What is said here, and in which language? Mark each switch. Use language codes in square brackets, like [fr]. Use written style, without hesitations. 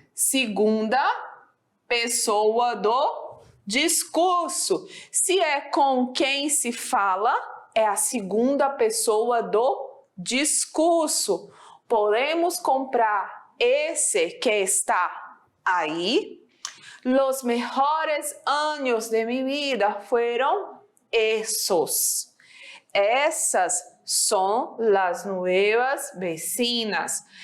[pt] Segunda pessoa do discurso. Se é com quem se fala, é a segunda pessoa do discurso. Podemos comprar esse que está aí. [es] Los mejores años de mi vida fueron esos. [pt] Essas são as novas vecinas.